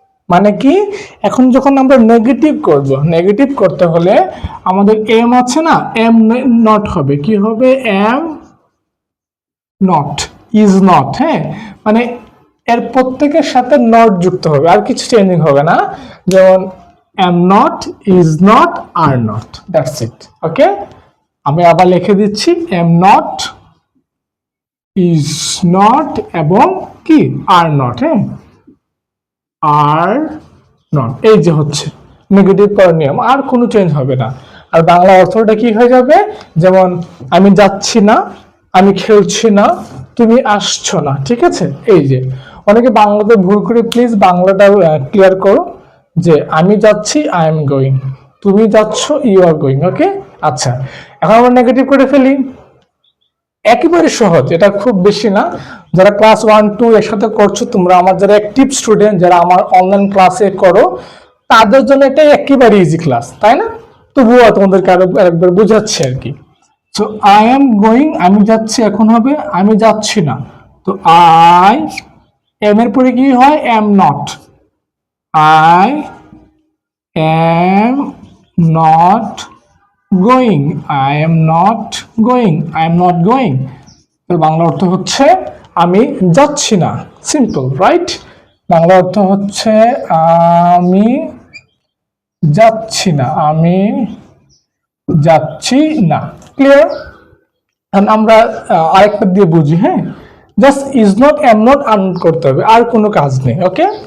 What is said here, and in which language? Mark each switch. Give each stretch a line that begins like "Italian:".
Bangla: মানে কি, এখন যখন আমরা নেগেটিভ করব, নেগেটিভ করতে হলে আমাদের এম আছে না, এম নট হবে, কি হবে?
English: Am not, is not, হ্যাঁ?
Bangla: মানে এর প্রত্যেকের সাথে নট যুক্ত হবে, আর কিছু চেঞ্জিং হবে না।
English: যেমন am not, is not, are not, that's it, okay?
Bangla: আমি আবার লিখে দিচ্ছি,
English: am not, is not
Bangla: এবং কি
English: are not,
Bangla: হ্যাঁ?
English: are not,
Bangla: এই যে হচ্ছে নেগেটিভ করার নিয়ম, আর কোনো চেঞ্জ হবে না। আর বাংলা অর্থটা কি হয়ে যাবে? যেমন আমি যাচ্ছি না, আমি খেলছি না, তুমি আসছো না, ঠিক আছে? এই যে অনেকে বাংলাতে ভুল করে, প্লিজ বাংলাটা ক্লিয়ার করো যে আমি যাচ্ছি,
English: I am going,
Bangla: তুমি যাচ্ছ,
English: you are going,
Bangla: ওকে? আচ্ছা, এখন আমরা নেগেটিভ করে ফেলি। একেবারে সহজ, এটা খুব বেশি না। যারা ক্লাস 1 2 এর সাথে করছো তোমরা, আমার যারা অ্যাক্টিভ স্টুডেন্ট, যারা আমার অনলাইন ক্লাসে করো, তাদের জন্য এটা একেবারে ইজি ক্লাস, তাই না? তবুও তোমাদেরকে আরো একবার বোঝাচ্ছি আর কি।
English: so I am going,
Bangla: আমি যাচ্ছি, এখন হবে আমি যাচ্ছি না। তো আই এম এর পরে কি হয়?
English: Am not, I am not going, I am not going, I am not going।
Bangla: এর বাংলা অর্থ হচ্ছে আমি যাচ্ছি না, সিম্পল, রাইট? বাংলা অর্থ হচ্ছে আমি যাচ্ছি না, আমি যাচ্ছি না, ক্লিয়ার? আমরা আরেকটা দিয়ে বুঝি, হ্যাঁ?
English: just is not, am not, are not
Bangla: করতে হবে, আর কোনো কাজ নেই, ওকে?